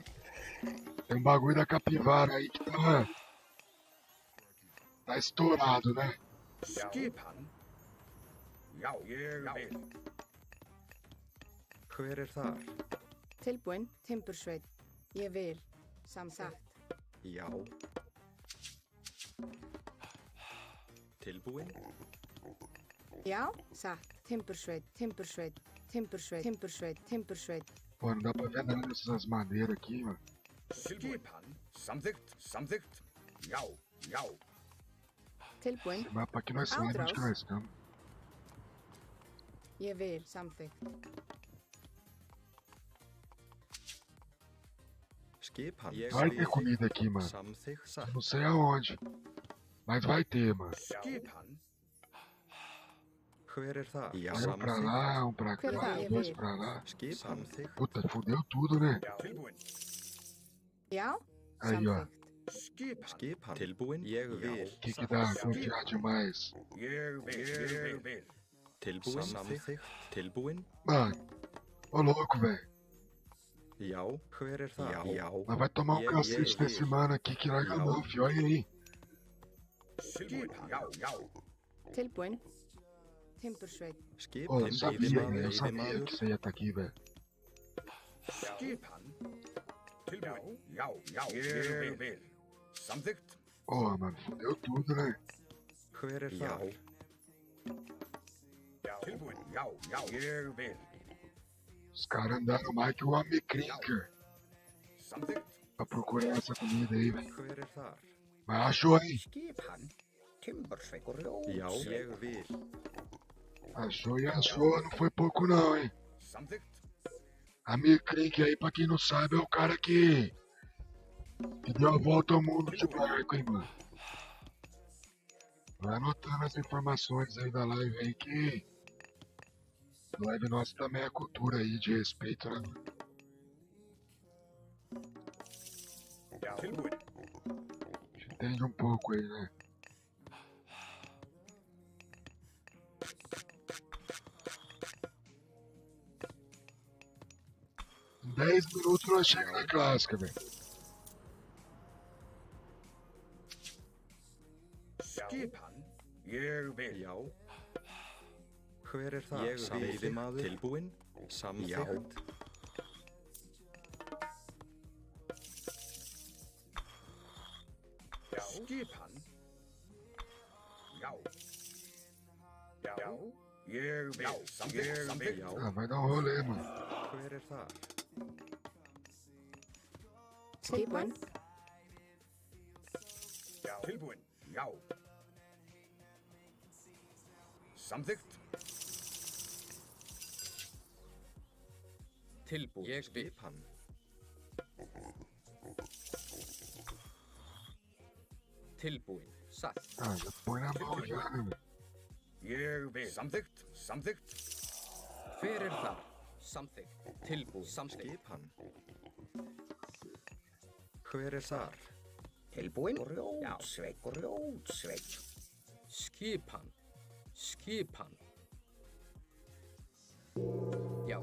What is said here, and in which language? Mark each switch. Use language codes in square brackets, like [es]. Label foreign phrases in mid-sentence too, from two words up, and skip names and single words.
[pt] Tem um bagulho da capivara aí que tá... Tá estourado, né? [is] Skipan. Já. Ég vil. Hver þar? Tilbúin, timbursveit. Ég vil, samþykkt. Já. Tilbúin? Já, satt. Timbursveit, timbursveit, timbursveit, timbursveit, timbursveit. [pt] Pô, não dá pra ver nada dessas madeiras aqui, mano. [is] Skipan. Samþykkt. Samþykkt. Já. Já. Tilbúin, [pt] Esse mapa aqui nós sabemos onde que nós estamos. [is] ég vil, samþykkt. Skipan? Ég [pt] Vai [is] vil. [pt] ter comida aqui, mano. [is] Samþykkt. Satt. [pt] Não sei aonde. Mas vai ter, mano. [is] Skipan. Hver þar? Já, [pt] Um pra lá, um pra cá, [is] Hver það? Ég [pt] dois [is] vil. [pt] pra lá. [is] Skipan? Samþykkt. [pt] Puta, fudeu tudo, né? [is] Tilbúin. Já, [pt] Aí, ó. [is] samþykkt. Skipan. Skipan? Tilbúin? Ég vil. [pt] O que que dá confiar demais? [is] Ég vil. Tilbúin? Samþykkt. Tilbúin? [pt] Mano, ô louco, velho. [is] Já. Hver þar? Já, já. [pt] Nós vai tomar um [is] Ég [pt] cacete [is] vil. [pt] desse mano aqui que larga a mão, fio. Olha aí. [is] Skipan. Já. Já. Tilbúin, timbursveit. Skipan? [pt] Pô, eu sabia, [is] Veiðimaður, [pt] velho. Eu sabia [is] veiðimaður. [pt] que você ia estar aqui, velho. [is] Skipan. Tilbúin. Já. Já. Ég vil. Samþykkt. [pt] Porra, mano, fudeu tudo, né? [is] Hver þar? Tilbúin. Já. Já. Ég vil. [pt] Os caras andaram mais que o homem Krinker [is] Samþykkt. [pt] pra procurar essa comida aí, velho. [is] Hver þar? [pt] Mas achou, hein? [is] Skipan. Timbursveit. Já, ég vil. [pt] Achou e achou, não foi pouco não, hein? [is] Samþykkt. [pt] A Krink aí, pra quem não sabe, é o cara que deu a volta ao mundo de barco, hein, mano? Vai anotando as informações aí da live aí que live nossa também é cultura aí de respeito, né? [is] Tilbúin. [pt] A gente entende um pouco aí, né? Em 10 minutos nós chegamos na clássica, velho. [is] Skipan. Ég vil. Já. Hver þar? Ég vil. Veiðimaður. Tilbúin? Samþykkt. Skipan. Já. Já. Ég vil. Samþykkt. Já. [pt] Ah, vai dar um rolê, mano. [is] Hver þar? Tilbúin, Tilbúin. Já. Samþykkt. Tilbúin. Ég vil. Skipan? Tilbúin. Satt. [pt] Ah, já põe na mão já, né, velho? [is] Ég vil. Samþykkt. Samþykkt. Hver þar? Samþykkt. Tilbúin. Skipan. Hver þar? Tilbúin. Grjótsveit. Skipan. Já.